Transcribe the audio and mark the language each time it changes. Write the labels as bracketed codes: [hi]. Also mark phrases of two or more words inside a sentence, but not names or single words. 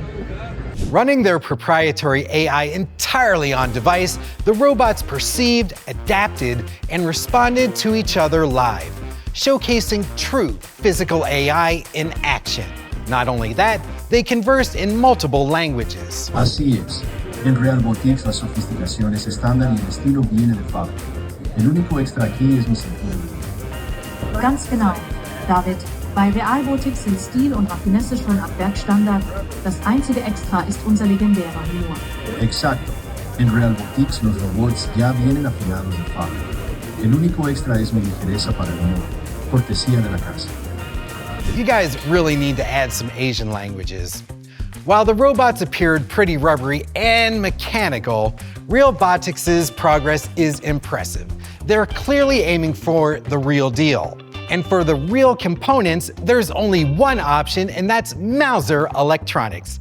[en] Running their proprietary AI entirely on device, the robots perceived, adapted, and responded to each other live, showcasing true physical AI in action. Not only that, they conversed in multiple languages. [es] Así es. En Realbotix la sofisticación es estándar y el estilo viene de fábrica. El único extra aquí es mi sentido. [de] Ganz genau, David. Bei Realbotix sind Stil und Raffinesse schon ab Werk Standard. Das einzige Extra ist unser legendärer Humor. [es] Exacto. En Realbotix los robots ya vienen afinados de fábrica. El único extra es mi ligereza para el humor. Cortesía de la casa. [en] You guys really need to add some Asian languages. While the robots appeared pretty rubbery and mechanical, Realbotix's progress is impressive. They're clearly aiming for the real deal. And for the real components, there's only one option, and that's Mouser Electronics.